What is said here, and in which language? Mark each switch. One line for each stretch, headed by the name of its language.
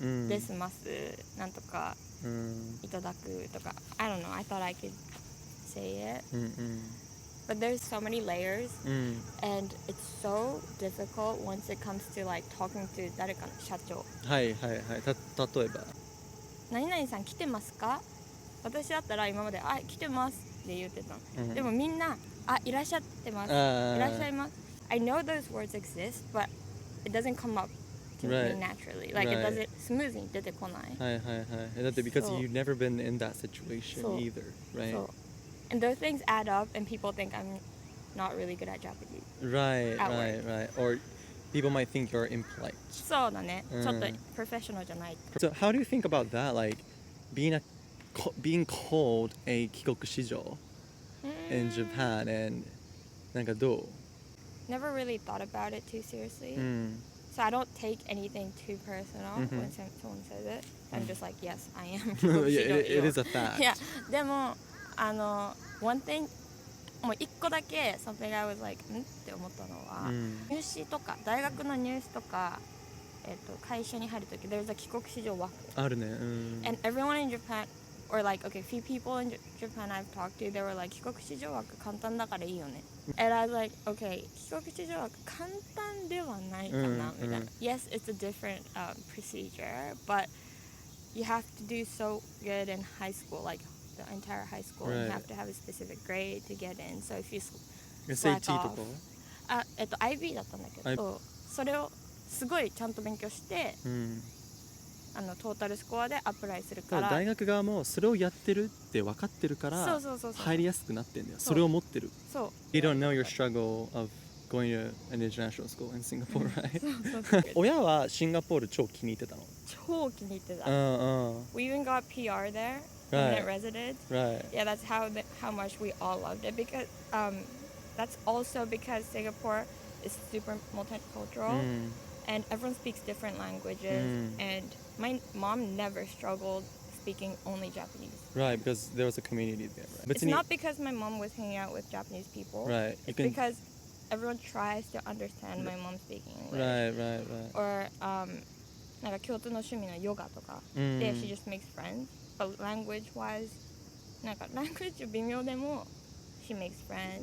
Japanese: ですますなんとか Mm. いただくとか
English: I don't know. I thought I could say it, Mm-mm. but there's so many layers, Mm. and it's so difficult once it comes to like talking to
Japanese: 誰かの社長。はいはいはい。例えば。何々さん来てますか？私だったら今まで来てますって言ってたの。うんでもみんないらっしゃってます。いらっしゃいます。
English: I know those words exist, but it doesn't come up to Right. me naturally. Like Right. it doesn't smooth
Japanese: に出てこない。はいはいはい。だって
English: because
Japanese: そう
English: you've never been in that situation
Japanese: そう
English: either, right?
Japanese: そう。
English: And those things add up, and people think I'm not really good at Japanese. Right, At right, right. Or people might think you're impolite.
Japanese: そうだね。うんちょっとプロフェッショナルじゃない。
English: So how do you think about that? Like being called a 帰国子女 in Japan, and
Japanese: なんかどう？
English: Never really thought about it too seriously.
Japanese: うん。
English: So I don't take anything too personal Mhm. when someone says it. I'm just like, yes, I am. Yeah, it is a fact.
Japanese: いや、でも
English: one thing
Japanese: もう一個だけ
English: something I was like
Japanese: んって思ったのは、入試とか大学の入試とか会社に入るとき
English: there's a
Japanese: 帰国子女枠。あるね。うん。
English: And everyone in Japan, or like, okay, few people in Japan I've talked to, they were like,
Japanese: 帰国子女枠簡単だからいいよね。
English: And I was like, okay,
Japanese: 帰国子女枠簡単ではないかな、みたいな。
English: Yes, it's a different procedure, but you have to do so good in high school, like the entire high school. Right. You have to have a specific grade to get in. So if you SAT slack
Japanese: と
English: off,
Japanese: か？ IB だったんだけど、それをすごいちゃんと勉強して、うん。トータルスコアでアプライするから。大学側もそれをやってるって分かってるからそうそうそうそう。入りやすくなってんだよ。そうそれを持ってる。そう。
English: You don't know your struggle of going to an international school in Singapore, right?
Japanese: そうそうそう親はシンガポール超気に入ってたの。超気に入ってた。うんうん。
English: We even got PR there, Right. permanent resident. Right. Yeah, that's how much we all loved it because that's also because Singapore is super multicultural and everyone speaks different languages. And my mom never struggled speaking only Japanese. Right, because there was a community there. Right? It's not because my mom was hanging out with Japanese people. Right. You It's can, because everyone tries to understand my mom speaking English. Right.
Japanese: Or なんか共通の趣味のヨガとかで、
English: she just makes friends. But language wise,
Japanese: なんか
English: language
Japanese: 微妙でも
English: she makes friends.